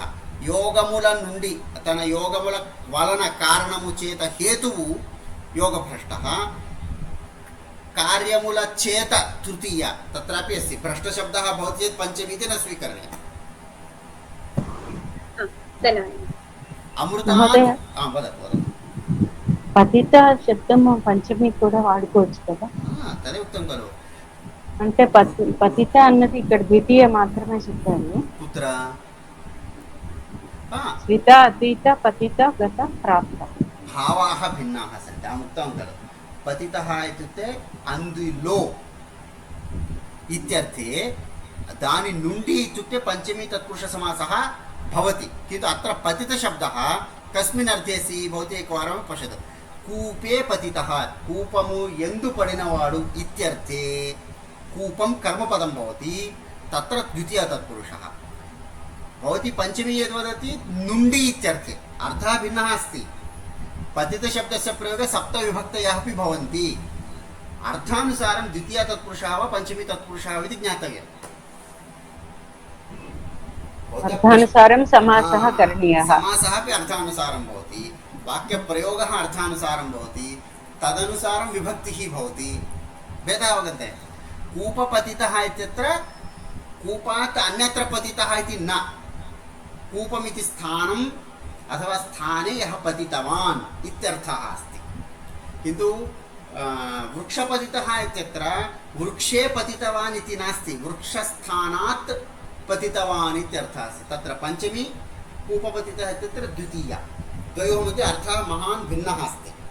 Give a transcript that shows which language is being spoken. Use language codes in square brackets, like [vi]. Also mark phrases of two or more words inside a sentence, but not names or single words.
[te] యోగముల నుండి తన యోగముల వలన కారణము చేత హేతువు योगभ्रष्टः, కార్యముల చేత [sa] तृतीया तत्रापि अस्ति। भ्रष्टशब्दः भवति चेत् पञ्चमी इति न स्वीकरणीयः। धन्यवादः। अमृतात् महोदय वदतु वदतु [te] పతిత శబ్దం పంచమి కూడా వాడుకోవచ్చు కదా [sa] तदेव उक्तं खलु [te] అంటే పతిత అన్నది ఇక్కడ ద్వితీయ మాత్రమే చెప్పారు [sa] कुत्र స్విత అతీత పతిత గత ప్రాప్త भावाः भिन्नाः सन्ति अहम् उक्तं खलु पतितः इत्युक्ते अन्दिलो इत्यर्थे [te] దాని నుండి [sa] इत्युक्ते पञ्चमी तत्पुरुषसमासः भवति किन्तु अत्र पतितशब्दः कस्मिन् अर्थे अस्ति भवती एकवारं पश्यतु कूपे पतितः [te] కూపము యందు పడినవాడు [sa] इत्यर्थे कूपं कर्मपदं भवति तत्र द्वितीयः तत्पुरुषः भवती पञ्चमी यद् वदति नुण्डि इत्यर्थे अर्थः भिन्नः अस्ति पतितशब्दस्य प्रयोगे सप्तविभक्तयः अपि भवन्ति अर्थानुसारं द्वितीयः तत्पुरुषः वा पञ्चमी तत्पुरुषः वा इति ज्ञातव्यम् అర్థానుసారం సమాసः కరణీయः समासः अपि अर्थानुसारं भवति वाक्यप्रयोगः अर्थानुसारं भवति तदनुसारं विभक्तिः भवति भेदः अवगते कूपपतितः इत्यत्र कूपात् अन्यत्र पतितः इति न कूपमिति स्थानम् अथवा स्थाने यः पतितवान् इत्यर्थः अस्ति किन्तु वृक्षपतितः इत्यत्र वृक्षे पतितवान् इति नास्ति वृक्षस्थानात् पतितवान् इत्यर्थः अस्ति तत्र पञ्चमी कूपपतितः इत्यत्र द्वितीया द्वयोः मध्ये अर्थः महान् भिन्नः अस्ति